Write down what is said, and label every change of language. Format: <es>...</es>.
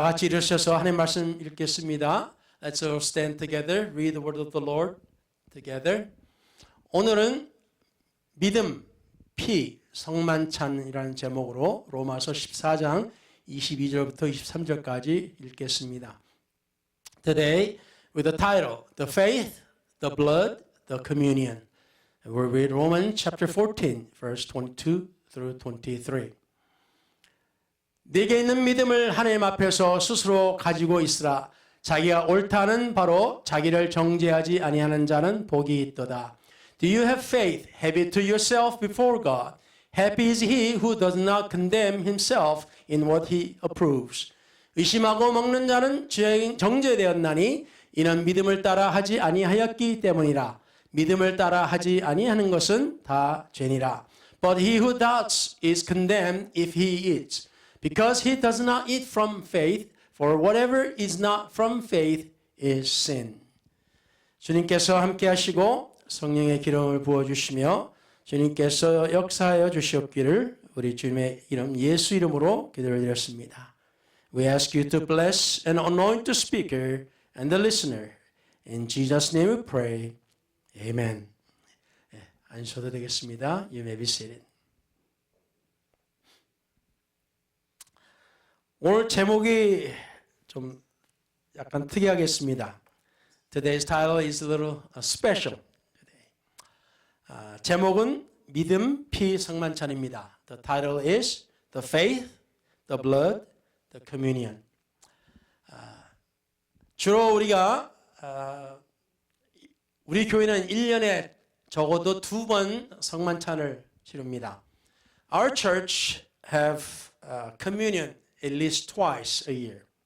<ko>같이 일으셔서 하나님 말씀 읽겠습니다.</ko> <en>Let's all stand together, read the word of the Lord together.</en> <ko>오늘은 믿음, 피, 성만찬이라는 제목으로 로마서 14장 22절부터 23절까지 읽겠습니다.</ko> <en>Today, with the title, The Faith, the Blood, the Communion. We'll read Romans chapter 14, verse 22 through 23.</en> <ko>네게 있는 믿음을 하나님 앞에서 스스로 가지고 있으라. 자기가 옳다는 바로 자기를 정죄하지 아니하는 자는 복이 있도다.</ko> <en>Do you have faith? Have it to yourself before God. Happy is he who does not condemn himself in what he approves.</en> <ko>의심하고 먹는 자는 정죄되었나니 이는 믿음을 따라 하지 아니하였기 때문이라. 믿음을 따라 하지 아니하는 것은 다 죄니라.</ko> <en>But he who doubts is condemned if he eats. Because he does not eat from faith, for whatever is not from faith is sin.</en> <ko>주님께서 함께 하시고 성령의 기름을 부어주시며 주님께서 역사하여 주시옵기를 우리 주님의 이름 예수 이름으로 기도를 드렸습니다.</ko> <en>We ask you to bless and anoint the speaker and the listener. In Jesus' name we pray. Amen.</en> <ko>앉으셔도 되겠습니다.</ko> <en>You may be seated.</en> <ko>오늘 제목이 좀 약간 특이하겠습니다.</ko> <en>Today's title is a little special.</en> <ko>제목은 믿음, 피, 성만찬입니다.</ko> <en>The title is The Faith, the Blood, the Communion.</en> <ko>주로 우리가 우리 교회는 1년에 적어도 2번 성만찬을 치릅니다.</ko> <en>Our church have communion at least twice a year.</en>